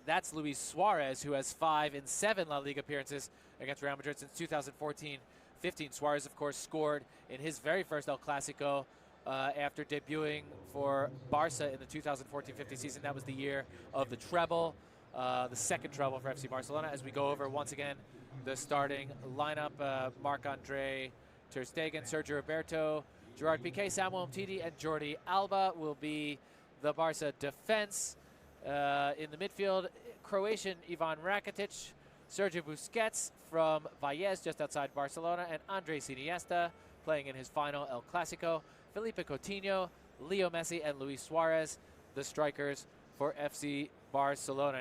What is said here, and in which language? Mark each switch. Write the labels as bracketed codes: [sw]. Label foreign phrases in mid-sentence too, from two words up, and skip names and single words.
[en] That's Luis Suarez, who has 5 in 7 La Liga appearances against Real Madrid since 2014-15. Suarez, of course, scored in his very first El Clásico after debuting for Barca in the 2014-15 season. That was the year of the treble, the second treble for FC Barcelona. As we go over once again the starting lineup, Marc-Andre Ter Stegen, Sergio Roberto, Gerard Piqué, Samuel Umtiti, and Jordi Alba will be the Barca defense. In the midfield, Croatian Ivan Rakitic, Sergio Busquets from Valles, just outside Barcelona, and Andres Iniesta playing in his final El Clásico. Felipe Coutinho, Leo Messi, and Luis Suarez, the strikers for FC Barcelona.